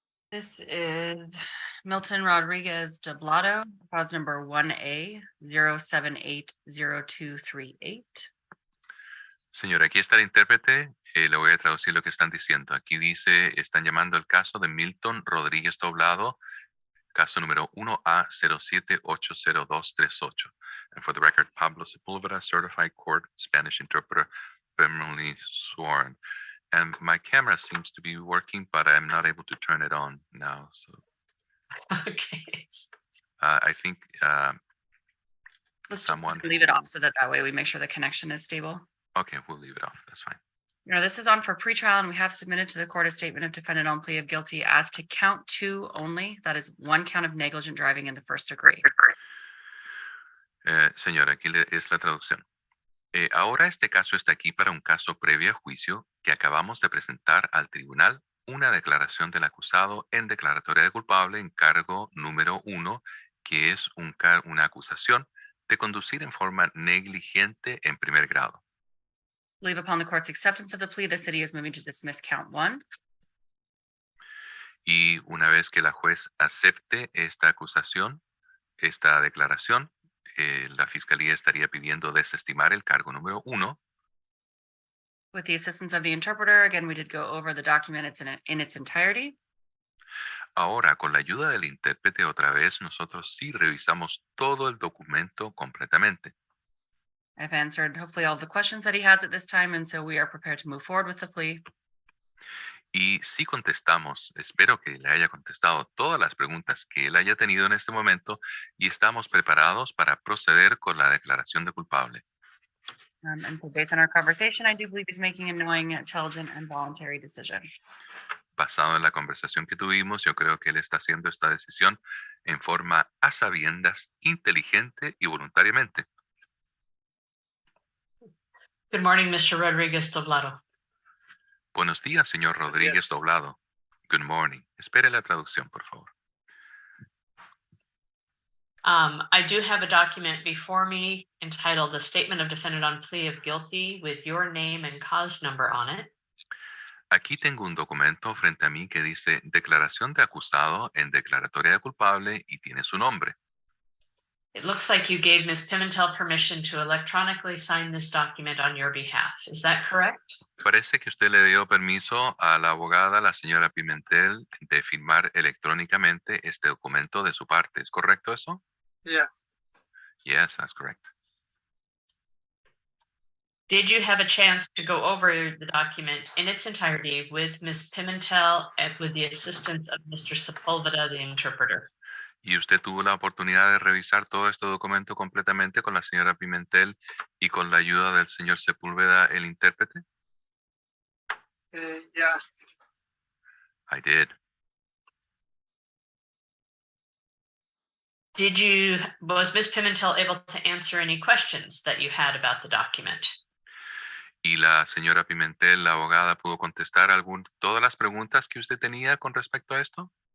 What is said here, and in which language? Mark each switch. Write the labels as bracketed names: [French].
[English] This is Milton Rodriguez Doblado, cause number 1A 0780238. [Spanish] Señora, aquí está el intérprete. Le voy a traducir lo que están diciendo. Aquí dice, están llamando el caso de Milton Rodríguez Doblado, caso número 1A0780238. [English] And for the record, Pablo Sepúlveda, certified court Spanish interpreter, permanently sworn. And my camera seems to be working, but I'm not able to turn it on now. So Okay. I think Let's someone just leave it off so that way we make sure the connection is stable. Okay, we'll leave it off. That's fine. This is on for pretrial, and we have submitted to the court a statement of defendant on plea of guilty as to count 2 only. That is 1 count of negligent driving in the first degree. [Spanish] Señora, aquí es la traducción. Ahora este caso está aquí para un caso previo a juicio que acabamos de presentar al tribunal una declaración del acusado en declaratoria de culpable en cargo número 1, que es una acusación de conducir en forma negligente en primer grado. [English] Believe upon the court's acceptance of the plea, the city is moving to dismiss count 1. [Spanish] Y una vez que la juez acepte esta acusación, esta declaración, la fiscalía estaría pidiendo desestimar el cargo número 1. [English] With the assistance of the interpreter, again, we did go over the document in its entirety. [Spanish] Ahora, con la ayuda del intérprete, otra vez, nosotros sí revisamos todo el documento completamente. [English] I've answered hopefully all the questions that he has at this time, and so we are prepared to move forward with the plea. [Spanish] Y sí contestamos, espero que le haya contestado todas las preguntas que él haya tenido en este momento y estamos preparados para proceder con la declaración de culpable. [English] And so based on our conversation, I do believe he's making a knowing, intelligent, and voluntary decision. [Spanish] Basado en la conversación que tuvimos, yo creo que él está haciendo esta decisión en forma a sabiendas, inteligente y voluntariamente. [English] Good morning, Mr. Rodriguez Doblado. [Spanish] Buenos días, señor Rodríguez días. [English] Doblado. Good morning. [Spanish] Espere la traducción, por favor. [English] I do have a document before me entitled "The Statement of Defendant on Plea of Guilty" with your name and cause number on it. [Spanish] Aquí tengo un documento frente a mí que dice Declaración de acusado en declaratoria de culpable y tiene su nombre. [English] It looks like you gave Ms. Pimentel permission to electronically sign this document on your behalf. Is that correct? [Spanish] Parece que usted le dio permiso a la abogada, la señora Pimentel, de firmar electrónicamente este documento de su parte. ¿Es correcto eso? [English] Yeah. Yes, that's correct. Did you have a chance to go over the document in its entirety with Ms. Pimentel and with the assistance of Mr. Sepulveda, the interpreter? [Spanish] ¿Y usted tuvo la oportunidad de revisar todo este documento completamente con la señora Pimentel y con la ayuda del señor Sepúlveda, el intérprete? [English] Yeah. I did. Was Ms. Pimentel able to answer any questions that you had about the document? [Spanish] ¿Y la señora Pimentel, la abogada, pudo contestar todas las preguntas que usted tenía con respecto a esto?